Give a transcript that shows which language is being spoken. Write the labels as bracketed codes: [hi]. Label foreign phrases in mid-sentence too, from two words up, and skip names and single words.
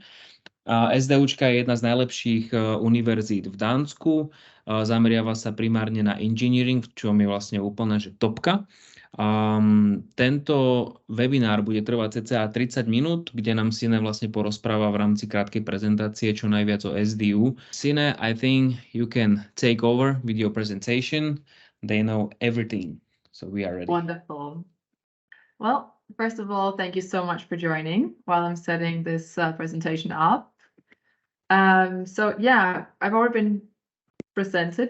[sk] SDUčka je jedna z najlepších univerzít v Dánsku, zameriava sa primárne na engineering, v čom je vlastne úplne že topka. Tento webinár bude trvať cca 30 minút, kde nám Sine vlastne porozpráva v rámci krátkej prezentácie čo najviac o SDU. [en] Sine, I think you can take over with your presentation. They know everything, so we are ready. Wonderful. Well, first of all, thank you so much for joining while I'm setting this presentation up. So yeah, I've already been presented.